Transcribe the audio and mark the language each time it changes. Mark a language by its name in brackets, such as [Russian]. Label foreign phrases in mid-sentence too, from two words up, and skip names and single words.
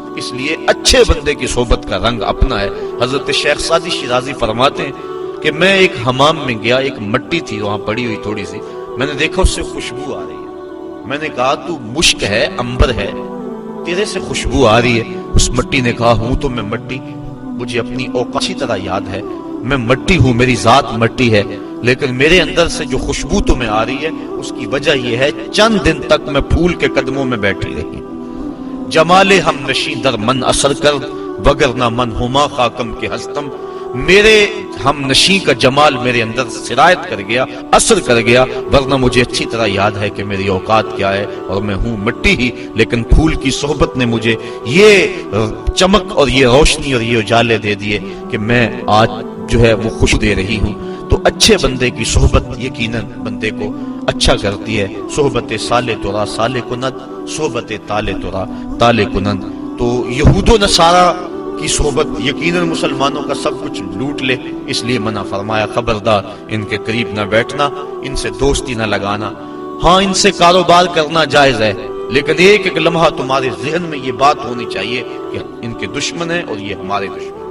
[Urdu] اس لیے اچھے بندے کی صحبت کا رنگ اپنا ہے۔ حضرت شیخ سعدی شیرازی فرماتے ہیں کہ میں ایک حمام میں گیا، ایک مٹی تھی وہاں پڑی ہوئی تھوڑی سی، میں نے دیکھا اس سے خوشبو آ رہی ہے، میں نے کہا تو مشک ہے، عنبر ہے، تیرے سے خوشبو آ رہی ہے۔ اس مٹی نے کہا ہوں تو میں مٹی، مجھے اپنی اوقات اچھی طرح یاد ہے، میں مٹی ہوں، میری ذات مٹی ہے، لیکن میرے اندر سے جو خوشبو تمہیں آ رہی ہے اس کی وجہ یہ ہے چند دن تک میں پھول کے قدموں میں بیٹھی رہی، [Persian] جمال ہم نشین در من اثر کر وگرنہ من ہما خاکم کے ہستم، [Urdu] میرے ہم نشین کا جمال میرے اندر سرایت کر گیا، اثر کر گیا، ورنہ مجھے اچھی طرح یاد ہے کہ میری اوقات کیا ہے اور میں ہوں مٹی ہی، لیکن پھول کی صحبت نے مجھے یہ چمک اور یہ روشنی اور یہ اجالے دے دیے کہ میں آج جو ہے وہ خوش دے رہی ہوں۔ تو اچھے بندے کی صحبت یقیناً بندے کو اچھا کرتی ہے. [Persian] صحبت صالح ترا صالح کنند، صحبت طالع ترا طالع کنند. [Urdu] تو یہود و نصارہ کی صحبت یقیناً مسلمانوں کا سب کچھ لوٹ لے، اس لیے منع فرمایا خبردار ان کے قریب نہ بیٹھنا، ان سے دوستی نہ لگانا. ہاں ان سے کاروبار کرنا جائز ہے، لیکن ایک ایک لمحہ تمہارے ذہن میں یہ بات ہونی چاہیے کہ ان کے دشمن ہیں اور یہ ہمارے دشمن ہیں.